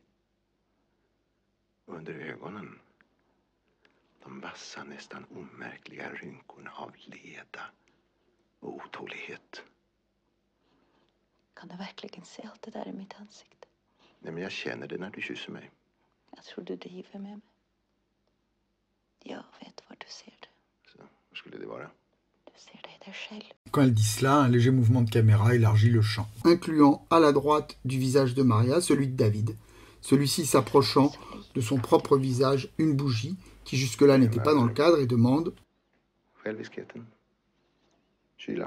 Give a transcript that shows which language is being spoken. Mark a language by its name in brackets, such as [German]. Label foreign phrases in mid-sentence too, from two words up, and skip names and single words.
[Swedish] Och under ögonen, de vassa, nästan omärkliga rynkorna av leda och otålighet. Kan du verkligen se allt det där i mitt ansikte? Nej, men jag känner det när du kysser mig. Jag tror du driver med mig. Jag vet var du ser det. Så, vad skulle det vara? Du ser det där själv. [French] Quand elle dit cela, un léger mouvement de caméra élargit le champ, incluant à la droite du visage de Maria celui de David, celui-ci s'approchant de son propre visage une bougie qui jusque-là n'était pas dans le cadre et demande [Swedish] Själviskheten. Kylan.